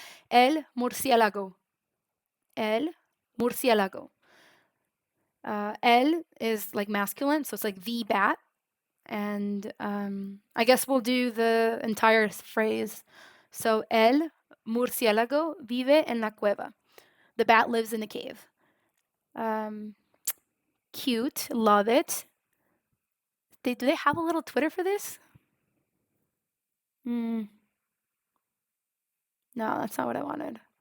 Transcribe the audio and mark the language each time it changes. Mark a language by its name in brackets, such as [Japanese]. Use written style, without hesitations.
[Spanish] El murciélago. El murciélago. [English] El is like masculine, so it's like the bat. And I guess we'll do the entire phrase. [Spanish] So, el murciélago vive en la cueva. [English] The bat lives in the cave. Cute, love it. Do they have a little Twitter for this? No, that's not what I wanted.